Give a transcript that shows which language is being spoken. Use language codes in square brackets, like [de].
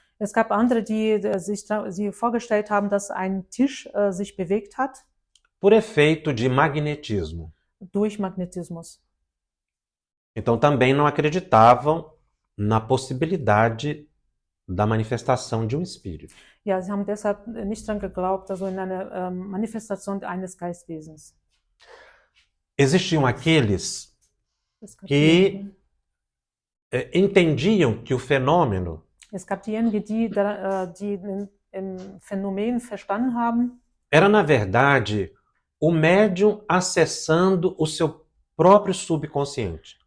[de] Es gab andere, die sich vorgestellt haben, dass ein Tisch sich bewegt hat [pt] por efeito de magnetismo. [de] durch Magnetismus. [pt] Então também não acreditavam na possibilidade da manifestação de um espírito. [de] Ja, sie haben deshalb nicht daran geglaubt, in eine Manifestation eines Geistwesens. [pt] Existiam aqueles [de] Es gab [pt] que entendiam que o fenômeno [de] Es gab diejenigen, die im Phänomen verstanden haben, [pt] era, na verdade, o médium acessando o seu próprio subconsciente.